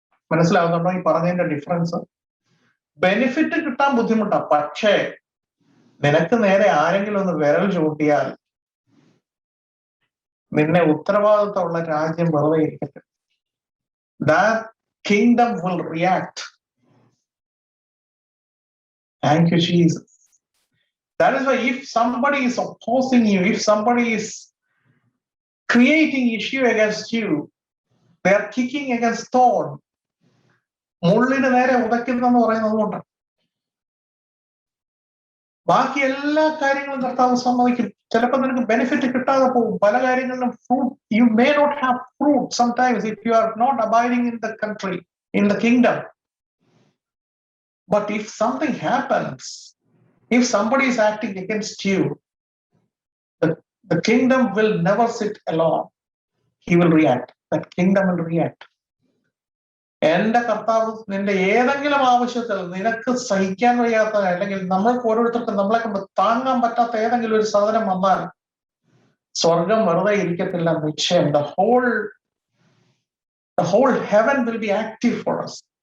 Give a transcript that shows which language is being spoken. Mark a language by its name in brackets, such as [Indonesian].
[Malayalam] മനസ്സിലാകുന്നുണ്ടോ ഈ പറഞ്ഞതിന്റെ ഡിഫറൻസ്? ബെനിഫിറ്റ് കിട്ടാൻ ബുദ്ധിമുട്ടാണ്, പക്ഷേ നിനക്ക് നേരെ ആരെങ്കിലും ഒന്ന് വിരൽ ചൂണ്ടിയാൽ നിന്നെ ഉത്തരവാദിത്തമുള്ള രാജ്യം വെറുതെ ഇരിക്കട്ടെ. [English] That kingdom will react. Thank you, Jesus. That is why if somebody is opposing you, if somebody is creating issue against you, they are kicking against thorn. [Malayalam] മുള്ളിന് നേരെ ഉതയ്ക്കുന്നെന്ന് പറയുന്നത് കൊണ്ടാണ്. ബാക്കി എല്ലാ കാര്യങ്ങളും കർത്താവ് സമ്മതിക്കും. ചിലപ്പോൾ നിനക്ക് ബെനിഫിറ്റ് കിട്ടാതെ പോകും. പല കാര്യങ്ങളിലും [English] Fruit, you may not have fruit sometimes if you are not abiding in the country, in the kingdom. But if something happens, if somebody is acting against you, the kingdom will never sit alone. He will react. That kingdom will react. [Malayalam] എന്റെ കർത്താവ് നിന്റെ ഏതെങ്കിലും ആവശ്യത്തിൽ നിനക്ക് സഹിക്കാൻ വയ്യാത്ത, അല്ലെങ്കിൽ നമ്മൾക്ക് ഓരോരുത്തർക്കും നമ്മളെ കൊണ്ട് താങ്ങാൻ പറ്റാത്ത ഏതെങ്കിലും ഒരു സാധനം വന്നാൽ സ്വർഗം വെറുതെ ഇരിക്കത്തില്ല, നിശ്ചയം. [English] The whole heaven will be active for us.